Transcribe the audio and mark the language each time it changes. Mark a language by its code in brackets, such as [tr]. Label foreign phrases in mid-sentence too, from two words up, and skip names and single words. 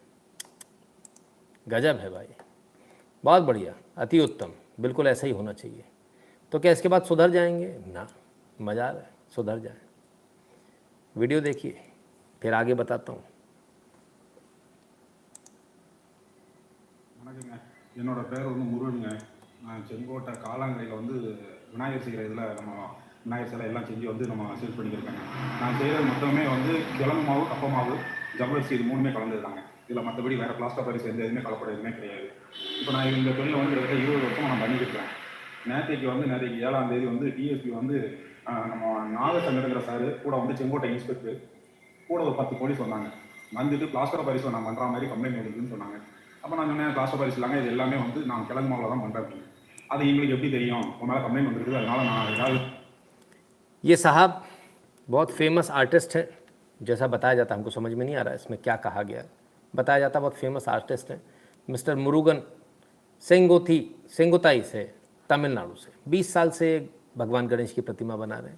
[hi] गजब है भाई, बहुत बढ़िया, अति उत्तम, बिल्कुल ऐसा ही होना चाहिए। तो क्या इसके बाद सुधर जाएंगे? ना, मजा है, सुधर जाए। वीडियो देखिए, फिर आगे बताता हूँ। [ta] என்னோட பேர் வந்து முருகனுங்க. நான் செங்கோட்டை காலாங்கரையில் வந்து விநாயகர் செய்கிற இதில் நம்ம விநாயகர் சிலை எல்லாம் செஞ்சு வந்து நம்ம சேல்ஸ் பண்ணிக்கிருக்காங்க. நான் செய்கிறது மொத்தமே வந்து கிழங்கு மாவு, கப்ப மாவு, ஜவ்வரிசி இது மூணுமே கலந்துருக்காங்க. இதில் மற்றபடி வேறு [en] plaster paris [ta] எந்த எதுவுமே கலப்படம் எதுவுமே கிடையாது. இப்போ நான் இந்த தொழிலை வந்து கிட்டத்தட்ட 20 வருஷமாக நான் பண்ணிக்கிட்டு இருக்கேன். நேற்றைக்கு 7ஆம் தேதி வந்து டிஎஸ்பி வந்து நம்ம நாகசங்கருங்கிற சார் கூட வந்து செங்கோட்டை இன்ஸ்பெக்டர் கூட ஒரு 10 போலீஸ் வந்தாங்க. வந்துட்டு [en] plaster paris [ta] நான் பண்ணுற மாதிரி கம்ப்ளைண்ட் வந்துருக்குன்னு சொன்னாங்க. அப்போ நான் சொன்னேன் [en] plaster paris [ta] இல்லாமல் இது எல்லாமே வந்து நான் கிழங்கு மாவில் தான் பண்ணுறேன் அப்படின்னு. அது எங்களுக்கு எப்படி தெரியும் உன் மேலே கம்ப்ளைண்ட் வந்துருக்குது அதனால நான் ஏதாவது. [hi] ये साहब बहुत [en] famous artist [hi] हैं, जैसा बताया जाता हमको समझ में नहीं आ रहा है इसमें क्या कहा गया है। बताया जाता बहुत [en] famous artist [hi] हैं मिस्टर मुरुगन सेंगोताई से तमिलनाडु से 20 साल से भगवान गणेश की प्रतिमा बना रहे हैं।